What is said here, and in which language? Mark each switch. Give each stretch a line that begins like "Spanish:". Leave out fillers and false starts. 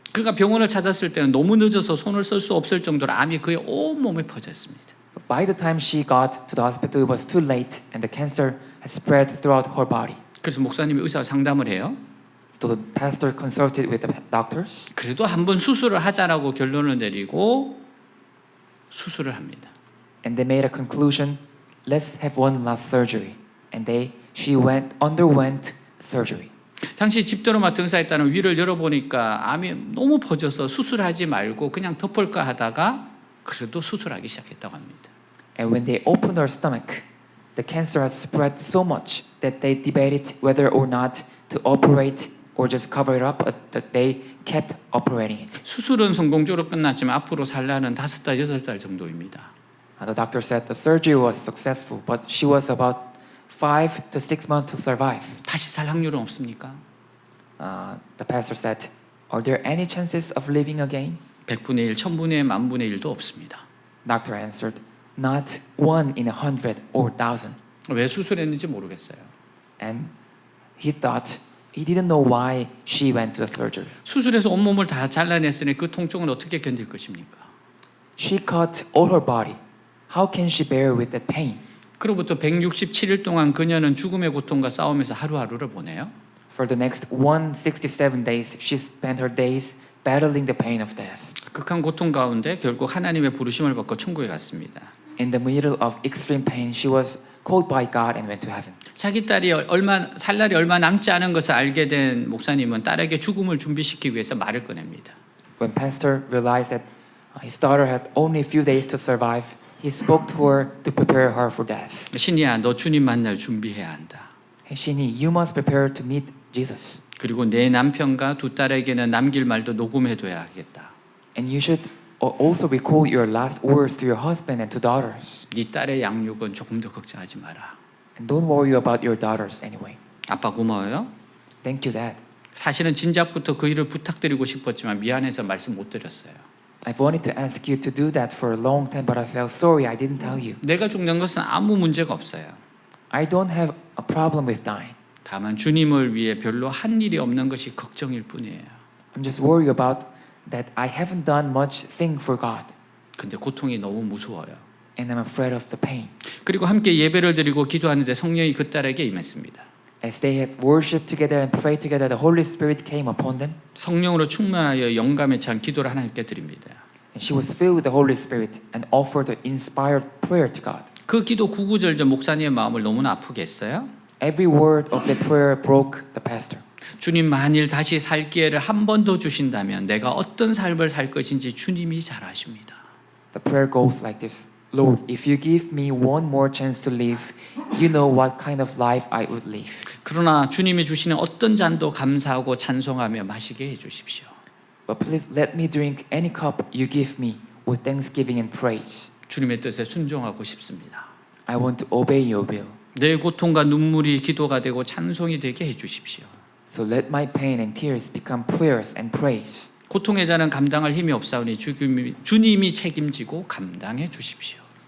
Korean: 그가 병원을 찾았을 때는 너무 늦어서 손을 쓸 수 없을 정도로 암이 그의 온 몸에 퍼져 있습니다.
English: But by the time she got to the hospital, it was too late and the cancer had spread throughout her body.
Korean: 그래서 목사님이 의사와 상담을 해요.
English: So the pastor consulted with the doctors.
Korean: 그래도 한번 수술을 하자라고 결론을 내리고 수술을 합니다.
English: And they made a conclusion, let's have one last surgery. And she underwent surgery.
Korean: 당시 집도로 맡은 의사에 따른 위를 열어보니까 암이 너무 퍼져서 수술하지 말고 그냥 덮을까 하다가 그래도 수술하기 시작했다고 합니다.
English: And when they opened her stomach, the cancer had spread so much that they debated whether or not to operate or just cover it up, but they kept operating it.
Korean: 수술은 성공적으로 끝났지만 앞으로 살 날은 5달, 6달 정도입니다.
English: The doctor said the surgery was successful, but she was about 5 to 6 months to survive.
Korean: 다시 살 확률은 없습니까?
English: The pastor said, are there any chances of living again?
Korean: 100분의 1, 1000분의 1, 10,000분의 1도 없습니다.
English: Doctor answered, not 1 in 100 or 1,000.
Korean: 왜 수술했는지 모르겠어요.
English: And he didn't know why she went to the surgery.
Korean: 수술해서 온몸을 다 잘라냈으니 그 통증은 어떻게 견딜 것입니까?
English: She cut all her body. How can she bear with that pain?
Korean: 그로부터 167일 동안 그녀는 죽음의 고통과 싸우면서 하루하루를 보내요.
English: For the next 167 days, she spent her days battling the pain of death.
Korean: 극한 고통 가운데 결국 하나님의 부르심을 받고 천국에 갔습니다.
English: In the middle of extreme pain, she was called by God and went to heaven.
Korean: 자기 딸이 살 날이 얼마 남지 않은 것을 알게 된 목사님은 딸에게 죽음을 준비시키기 위해서 말을 꺼냅니다.
English: When pastor realized that his daughter had only a few days to survive, he spoke to her to prepare her for death.
Korean: 신이야, 너 주님 만날 준비해야 한다.
English: Hey, Shinhee, you must prepare to meet Jesus.
Korean: 그리고 내 남편과 두 딸에게는 남길 말도 녹음해둬야 하겠다.
English: And you should also record your last words to your husband and to daughters.
Korean: 네 딸의 양육은 조금 더 걱정하지 마라.
English: And don't worry about your daughters anyway.
Korean: 아빠 고마워요.
English: Thank you, Dad.
Korean: 사실은 진작부터 그 일을 부탁드리고 싶었지만 미안해서 말씀 못 드렸어요.
English: I've wanted to ask you to do that for a long time, but I felt sorry I didn't tell you.
Korean: 내가 죽는 것은 아무 문제가 없어요.
English: I don't have a problem with dying.
Korean: 다만 주님을 위해 별로 한 일이 없는 것이 걱정일 뿐이에요.
English: I'm just worried about that I haven't done much thing for God.
Korean: 근데 고통이 너무 무서워요.
English: And I'm afraid of the pain.
Korean: 그리고 함께 예배를 드리고 기도하는데 성령이 그 딸에게 임했습니다.
English: As they had worshipped together and prayed together, the Holy Spirit came upon them.
Korean: 성령으로 충만하여 영감에 찬 기도를 하나님께 드립니다.
English: And she was filled with the Holy Spirit and offered an inspired prayer to God.
Korean: 그 기도 구구절절 목사님의 마음을 너무나 아프게 했어요.
English: Every word of the prayer broke the pastor.
Korean: 주님 만일 다시 살 기회를 한 번 더 주신다면 내가 어떤 삶을 살 것인지 주님이 잘 아십니다.
English: The prayer goes like this. Lord, if you give me one more chance to live, you know what kind of life I would live.
Korean: 그러나 주님이 주시는 어떤 잔도 감사하고 찬송하며 마시게 해 주십시오.
English: But please let me drink any cup you give me with thanksgiving and praise.
Korean: 주님의 뜻에 순종하고 싶습니다.
English: I want to obey your will.
Korean: 내 고통과 눈물이 기도가 되고 찬송이 되게 해 주십시오.
English: So let my pain and tears become prayers and praise.
Korean: 고통의 자는 감당할 힘이 없사오니 주님이 책임지고 감당해 주십시오.